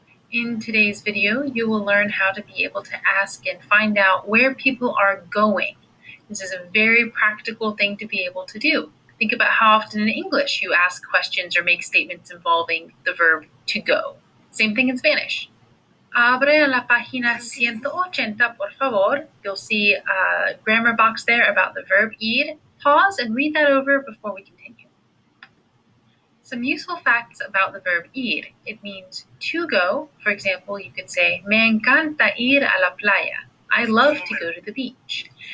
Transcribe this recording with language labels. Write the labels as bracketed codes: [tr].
[en] In today's video, you will learn how to be able to ask and find out where people are going. This is a very practical thing to be able to do. Think about how often in English you ask questions or make statements involving the verb to go. Same thing in Spanish. [es] Abre la página 180, por favor. [en] You'll see a grammar box there about the verb ir. Pause and read that over before we continue. Some useful facts about the verb ir. It means to go. For example, you could say, [es] Me encanta ir a la playa. [en] I love to go to the beach.